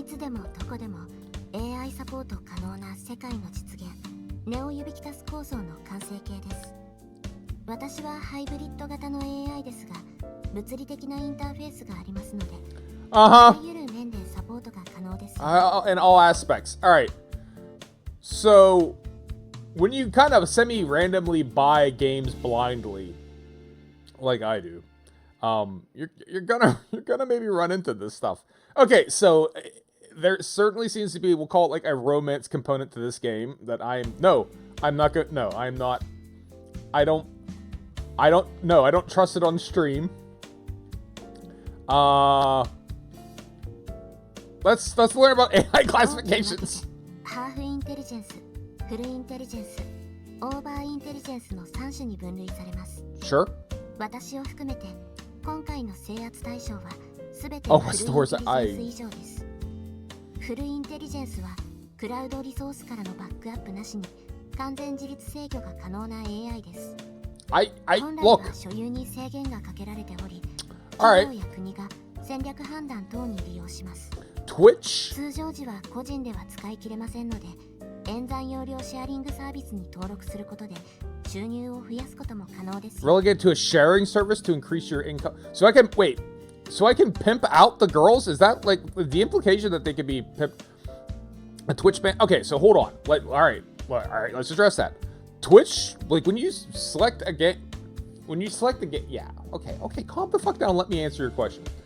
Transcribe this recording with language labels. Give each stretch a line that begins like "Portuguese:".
Japanese: いつでもどこでも AI サポート可能な世界の実現、ネオユビキタス構想の完成形です。私はハイブリッド型の AI ですが、物理的なインターフェースがありますので、あらゆる面でサポートが可能です。
English: In all aspects. All right. So, when you kind of semi-randomly buy games blindly, like I do, you're gonna maybe run into this stuff. Okay, so there certainly seems to be, we'll call it like a romance component to this game that I don't trust it on stream. Let's learn about AI classifications.
Japanese: ハーフインテリジェンス、フルインテリジェンス、オーバーインテリジェンスの3種に分類されます。
English: Sure.
Japanese: 私を含めて今回の制圧対象はすべてフルインテリジェンス以上です。フルインテリジェンスはクラウドリソースからのバックアップなしに完全自立制御が可能な AI です。本来は所有に制限がかけられており、企業や国が戦略判断等に利用します。
English: Twitch?
Japanese: 通常時は個人では使い切れませんので、演算容量シェアリングサービスに登録することで収入を増やすことも可能です。
English: Relegate to a sharing service to increase your income. So I can pimp out the girls? Is that like the implication that they could be a Twitch ban? Okay, so hold on. All right, let's address that. Twitch, like when you select a game, yeah, okay, calm the fuck down and let me answer your question.